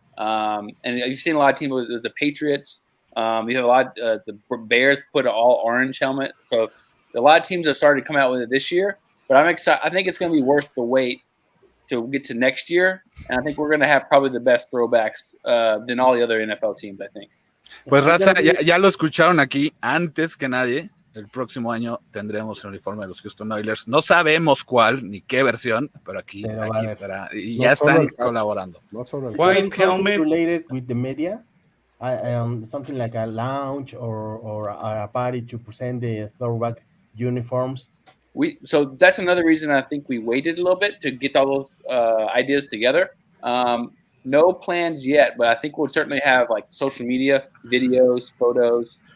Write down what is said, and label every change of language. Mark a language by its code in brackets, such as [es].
[en] And you've seen a lot of teams with the Patriots. You have a lot. The Bears put an all orange helmet, so a lot of teams have started to come out with it this year. But I'm excited. I think it's going to be worth the wait to get to next year, and I think we're going to have probably the best throwbacks than all the other NFL teams. I think. [es] Pues raza, ya lo escucharon aquí. Antes que nadie, el próximo año tendremos el uniforme de los Houston Oilers. No sabemos cuál ni qué versión, pero aquí estará. Y ya están colaborando. [en] White helmet related with the media. Something like a lounge or a party to present the throwback uniforms. So that's another reason I think we waited a little bit to get all those ideas together. No plans yet, but I think we'll certainly have like social media, videos, photos.